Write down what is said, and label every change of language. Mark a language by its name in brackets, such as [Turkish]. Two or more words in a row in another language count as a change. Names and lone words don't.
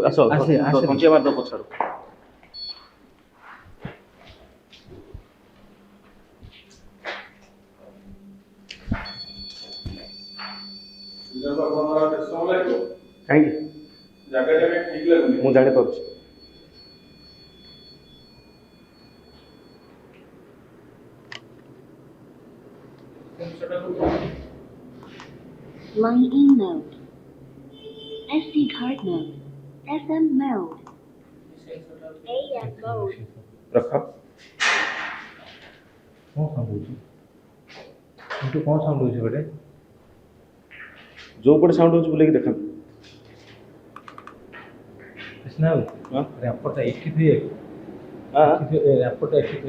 [Odia] ଆସ କଞ୍ଚିଆ ମାରିଦ ପଛରୁ। କାହିଁକି? ମୁଁ ଜାଣିପାରୁଛି। [English] Line in mode. SD card mode. FM mode. AM mode. [Odia] ରଖ। କଣ ସାଉଣ୍ଡ ହଉଛି? କିନ୍ତୁ କଣ ସାଉଣ୍ଡ ହଉଛି ଗୋଟେ? ଯୋଉ ପଟେ ସାଉଣ୍ଡ ହଉଛି ବୁଲେଇକି ଦେଖାନ୍ତୁ। ନା ର୍ୟାପରଟା ଏଠି ଥିବେ। ର୍ୟାପରଟା ଏଠି ଥିବେ।